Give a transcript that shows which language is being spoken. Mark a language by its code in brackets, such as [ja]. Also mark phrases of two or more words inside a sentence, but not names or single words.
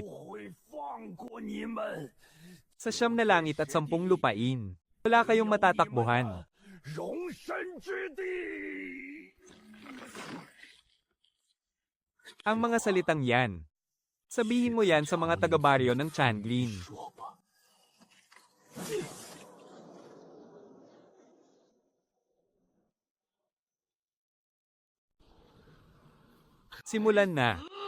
[zh] 不会放过你们。 [tl] Sa 9 na langit at 10 lupain. Wala kayong matatakbuhan. [zh] 容身之地。 [tl] Ang mga salitang yan. Sabihin mo yan sa mga taga-baryo ng Changlin. [zh] 说吧， [tl] Simulan na.